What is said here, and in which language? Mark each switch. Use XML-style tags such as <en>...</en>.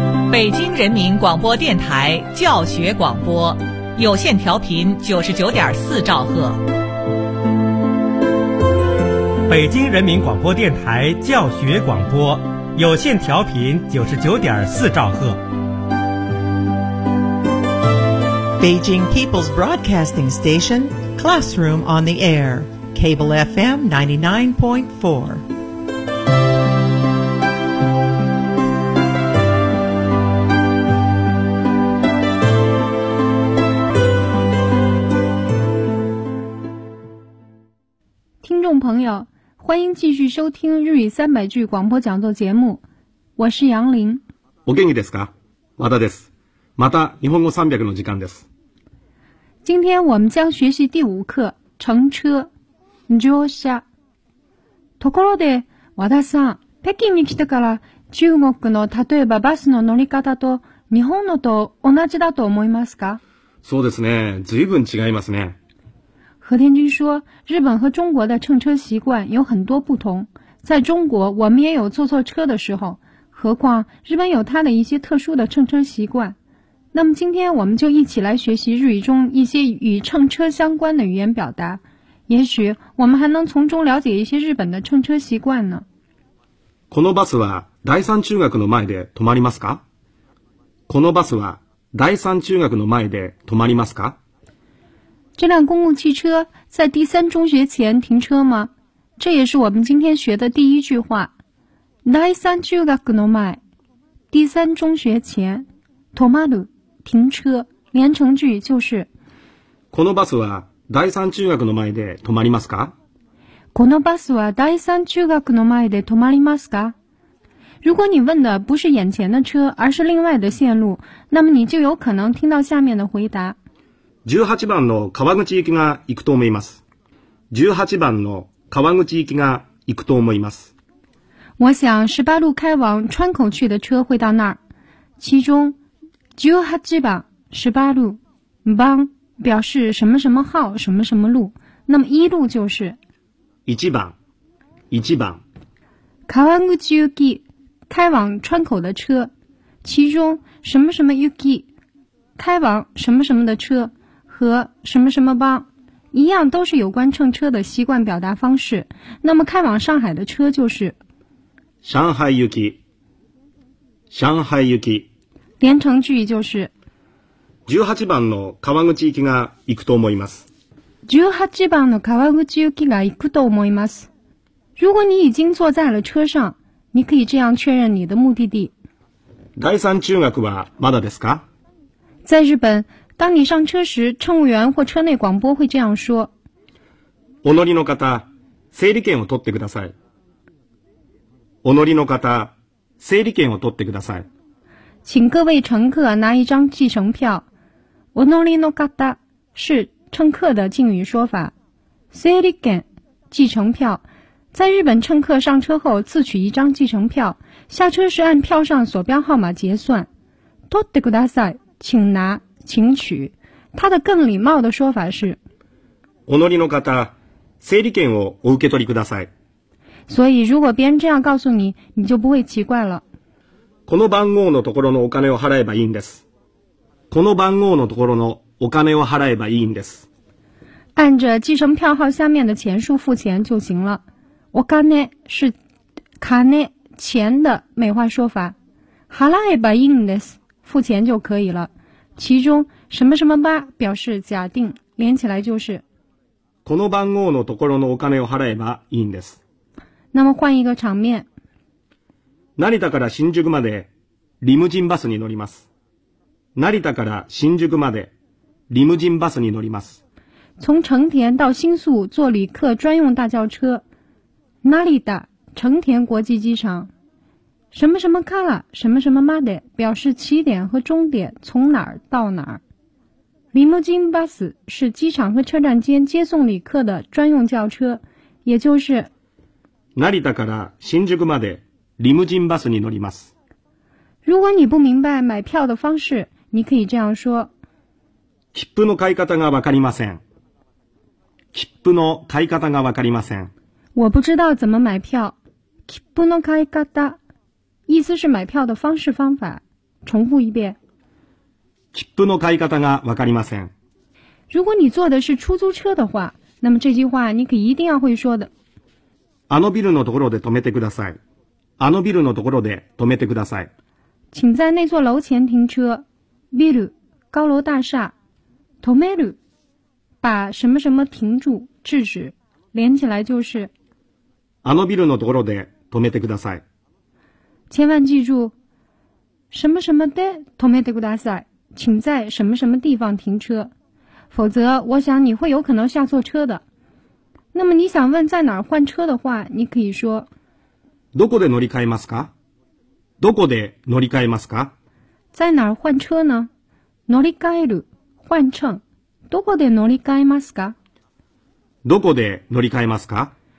<zh>北京人民广播电台教学广播，有线调频99.4兆赫。北京人民广播电台教学广播，有线调频99.4兆赫。</zh> <en>Beijing People's Broadcasting Station, Classroom on the Air, Cable FM 99.4.</en> <zh>Hello, 欢迎继续收听日语三百句广播讲座节目，我是杨林。</zh> <ja>お元気ですか？和田です。また日本語三百の時間です。</ja> <zh>今天我们将学习第五课乘车。</zh> <ja>乗車。ところで、和田さん、北京に来てから中国の例えばバスの乗り方と日本のと同じだと思いますか？そうですね。随分違いますね。</ja> <zh>何天君说，日本和中国的乘车习惯有很多不同。在中国，我们也有坐错车的时候，何况日本有它的一些特殊的乘车习惯。那么今天我们就一起来学习日语中一些与乘车相关的语言表达，也许我们还能从中了解一些日本的乘车习惯呢。</zh> <ja>このバスは第三中学の前で止まりますか？このバスは第三中学の前で止まりますか？</ja> <zh>这辆公共汽车在第三中学前停车吗？这也是我们今天学的第一句话。</zh> <ja>第三中学の前，第三中学前，止まる，</ja> <zh>停车。连成句就是。</zh> <ja>このバスは第三中学の前で止まりますか？このバスは第三中学の前で止まりますか？</ja> <zh>如果你问的不是眼前的车，而是另外的线路，那么你就有可能听到下面的回答。</zh> <ja>18番の川口行きが行くと思います。18番の川口行きが行くと思います。</ja> <zh>我想18路开往川口去的车会到那儿。其中18番、18路、番表示什么什么号、什么什么路。那么一路就是。</zh> <ja>1番。</ja> <zh>川口行き、开往川口的车。其中什么什么行き、开往什么什么的车。和什么什么帮一样，都是有关乘车的习惯表达方式。那么开往上海的车就是</zh> <ja>上海行き，上海行き。</ja> <zh>连成句就是</zh> <ja>18番の川口行きが行くと思います。 18番の川口行きが行くと思います。</ja> <zh>如果你已经坐在了车上，你可以这样确认你的目的地。</zh> <ja>第三中学はまだですか？</ja> <zh>在日本，当你上车时，乘务员或车内广播会这样说。</zh> <ja>お乗りの方、整理券を取ってください。お乗りの方、整理券を取ってください。</ja> <zh>请各位乘客拿一张计程票。</zh> <ja>お乗りの方</ja> <zh>是乘客的敬语说法。整理券、计程票。在日本，乘客上车后自取一张计程票，下车时按票上所标号码结算。取ってください，请拿。请取，它的更礼貌的说法是</zh> <ja>お乗りの方、整理券をお受け取りください。</ja> <zh>所以如果别人这样告诉你，你就不会奇怪了。</zh> <ja>この番号のところのお金を払えばいいんです。この番号のところのお金を払えばいいんです。</ja> <zh>按着计程票号下面的钱数付钱就行了。お金是金、钱的美化说法。</zh> <ja>払えばいいんです、</ja> <zh>付钱就可以了。其中什么什么吧表示假定，连起来就是</zh> <ja>この番号のところのお金を払えばいいんです。</ja> <zh>那么换一个场面。</zh> <ja>成田から新宿までリムジンバスに乗ります。成田から新宿までリムジンバスに乗ります。</ja> <zh>从成田到新宿坐旅客专用大轿车。成田、成田国际机场。什么什么から、什么什么まで表示起点和终点，从哪儿到哪儿。リムジンバス是机场和车站间接送旅客的专用轿车，也就是</zh> <ja>成田から新宿までリムジンバスに乗ります。</ja> <zh>如果你不明白买票的方式，你可以这样说</zh> <ja>切符の買い方がわかりません。切符の買い方がわかりません。</ja> <zh>我不知道怎么买票。切符の買い方意思是买票的方式方法。重复一遍。</zh> <ja>切符の買い方がわかりません。</ja> <zh>如果你坐的是出租车的话，那么这句话你可一定要会说的。</zh> <ja>あのビルのところで止めてください。あのビルのところで止めてください。</ja> <zh>请在那座楼前停车。ビル、高楼大厦。止める、把什么什么停住、制止。连起来就是。</zh> <ja>あのビルのところで止めてください。</ja> <zh>千万记住、什么什么で止めてください。请在什么什么地方停车。否则、我想你会有可能下错车的。那么你想问在哪儿换车的话，你可以说。</zh> <ja>どこで乗り換えますか？どこで乗り換えますか？</ja> <zh>在哪儿换车呢？乗り換える、换乘。</zh> <ja>どこで乗り換えますか？どこで乗り換えますか？</ja>